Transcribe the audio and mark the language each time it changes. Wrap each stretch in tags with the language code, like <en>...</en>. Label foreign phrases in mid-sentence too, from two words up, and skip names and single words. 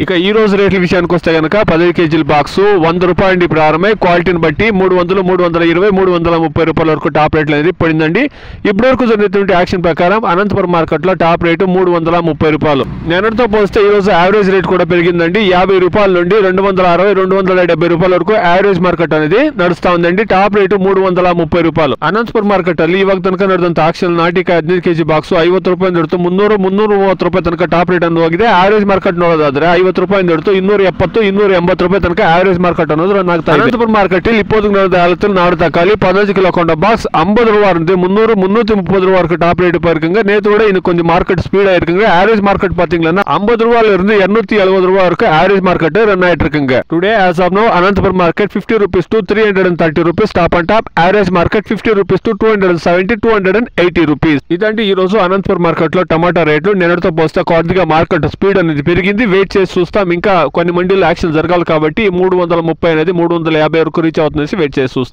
<te>ఇక ఈ రోజు రేట్ల విషయానికి వస్తే గనక 10 కేజీల బాక్స్ 100 రూపాయలు ప్రారంభమై క్వాలిటీని బట్టి 300, 320, 330 రూపాయల వరకు</te> <en>top rates</en> <te>అనేది పడిందండి. ఇప్పటి వరకు జరిగినటువంటి యాక్షన్ ప్రకారం అనంతపురం మార్కెట్లో</te> <en>top rate</en> <te>330 రూపాయలు. నిన్నటితో పోస్తే ఈ రోజు</te> <en>average rate</en> <te>కూడా పెరిగిందండి. 50 రూపాయల నుండి 260, 270 రూపాయల వరకు</te> <en>average market</en> <te>అనేది నడుస్తా ఉందండి.</te> <en>top rate</en> <te>330 రూపాయలు.</te> <kn>ಅನಂತಪುರ ಮಾರ್ಕೆಟ್ ಅಲ್ಲಿ ಇವಾಗ ತನಕ ನಡೆದಂತ ಆಕ್ಷನ್ ನಾಟಿಕ 15 ಕೆಜಿ ಬಾಕ್ಸ್ 50 ರೂಪಾಯಿ ನಡೆದು 300, 330 ರೂಪಾಯಿ ತನಕ</kn> <en>top rate</en> <kn>ಅನ್ನು ಹೋಗಿದೆ.</kn> <en>average market</en> <kn>ನೋಡೋದಾದ್ರೆ 50 ರೂಪಾಯಿ ನಡೆದು 270, 280 ರೂಪಾಯಿ ತನಕ</kn> <en>average market</en> <kn>ಅನ್ನೋದು ರನ್ ಆಗ್ತಾ ಇದೆ. ಅನಂತಪುರ ಮಾರ್ಕೆಟ್ ಇಲ್ಲಿ</kn> <ta>20 நடந்த காலத்தில் நாடு தக்காளி 15 கிலோ கொண்ட பாக்ஸ் 50 ரூபாய் இருந்து 300, 330 ரூபாய் வரைக்கும்</ta> <en>top rate</en> <ta>போயிருக்குங்க. நேத்து விட இன்னும் கொஞ்சம்</ta> <en>market speed</en> <ta>இருக்குங்க.</ta> <en>average market</en> <ta>பாத்தீங்கன்னா 50 ரூபாயில இருந்து 270 ரூபாய் வரைக்கும்</ta> <en>average market</en> <ta>ரன் ஆயிட்டு இருக்குங்க.</ta> <en>டுடே as of now அனந்தபுரம் மார்க்கெட் 50 rupees to 330 rupees top and top. average market 50 rupees to 270, 280 rupees.</en> <te>ఇదండి ఈ రోజు అనంతపురం మార్కెట్ లో టమాటా రేట్లు. నిన్నటితో పోస్తే కొద్దిగా</te> <en>market speed</en> <te>అనేది పెరిగింది. వెయిట్ చేసి చూస్తాం. ఇంకా కొన్ని మండీలో యాక్షన్ జరగాలి కాబట్టి 330 అనేది 350 వరకు రీచ్ అవుతుందని వెయిట్ చేసి చూస్తాం.</te>